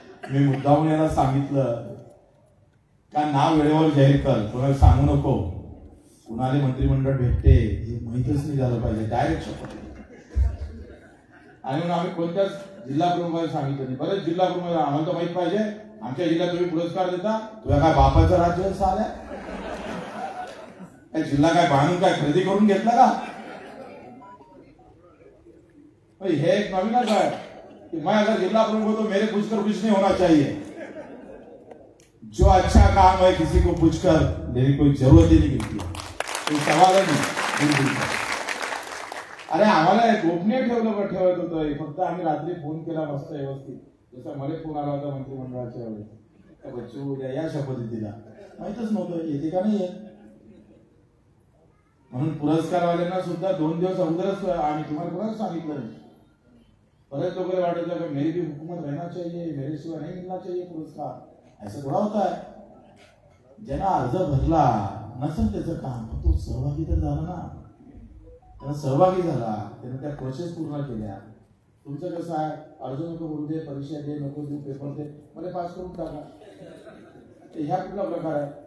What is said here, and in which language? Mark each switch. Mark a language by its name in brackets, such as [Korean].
[Marathi] मी मुद्दामून याला सांगितलं का नाव वेळेवर जाहीर कर, कोणाला सांगू नको, कुणाला मंत्रिमंडळ भेटते हे माहितच नाही झालं पाहिजे, डायरेक्ट शपथ. आणि आम्ही कोणत्याच जिल्हा प्रमुखाला सांगितलं नाही. बरेच जिल्हा प्रमुख आम्हाला तर माहित पाहिजे, आमच्या जिल्ह्यात तुम्ही पुरस्कार देता, तुझ्या काय बापाचं राज्य आल्या. काय जिल्हा काय बांधून काय खरेदी करून घेतला का? हे एक नवीनच [Hindi] है कि मैं अगर जिला प्रमुख हूं तो मेरे पूछकर कुछ नहीं होना चाहिए। जो अच्छा काम है किसी को पूछकर मेरी कोई जरूरत ही नहीं गिरती, कोई सवाल नहीं। [Marathi] अरे आम्हाला गोपनीय ठेवत होतं, फक्त आम्ही रात्री फोन केला मस्त व्यवस्थित, जसा मला फोन आला होता मंत्रिमंडळाच्या वेळेस, त्या बच्चू उद्या या शपथ दिला, माहितच नव्हतं येते का नाही येत म्हणून पुरस्कारवाल्यांना सुद्धा 2 दिवस अगोदरच आणि तुम्हाला कोणाच सांगितलं नाही। बरेच [Hindi] लोग [Marathi] वाटत [Hindi] है मेरी भी हुकूमत रहना चाहिए, मेरे सिवा नहीं मिलना चाहिए पुरस्कार, ऐसा थोड़ा होता है। [Marathi] ज्यांना अर्ज भरला नसेल त्याचं काम, तो सहभागी तर झाला ना, त्याला सहभागी झाला, त्याने त्या प्रोसेस पूर्ण केल्या। तुमचं कसं आहे, अर्ज नको भरू दे, परीक्षा दे, नको देऊ पेपर दे, मला पास करून टाका, ह्या कुठला प्रकार आहे?